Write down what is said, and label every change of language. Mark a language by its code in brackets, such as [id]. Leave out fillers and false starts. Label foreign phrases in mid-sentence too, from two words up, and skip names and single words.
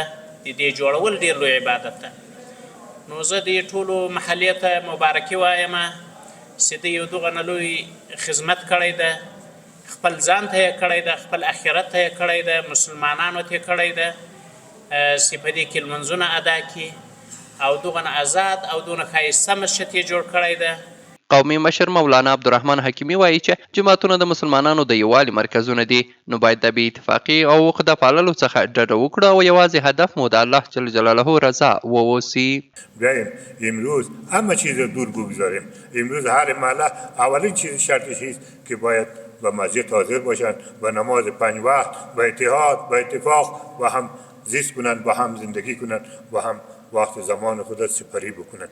[ps] د دې جوړول ډېر لوی عبادت ده. نو زه د ټولو محلې ته مبارکي وایم چې د یو دغه لوی خدمت کړی ده، خپل ځان ته یې کړی ده، خپل آخرت ته یې کړی ده، مسلمانانو ته یې کړی ده چې په دې کې لمونځونه ادا کړي او دغه آزاد او دونه ښایسته مسجد یې جوړ کړی ده. قومي مشر مولانا عبدالرحمن حکیمي وایي چې جوماتونه د مسلمانانو د یووالي مرکزونه دي، نو باید د بې اتفاقي او خدا پاللو څخه ډډه وکړو او یوازې هدف مو د الله جل جلاله رضا واوسي. [fa] بیایم امروز همه چیز رو دور بگذاریم. امروز هر محله اولین چیز شرطش است که باید به مسجد حاضر باشند، به نماز 5 وقت، به اتحاد، به اتفاق و هم زیست کنند، با هم زندگی کنند، با هم وقت زمان خود سپری بکنند.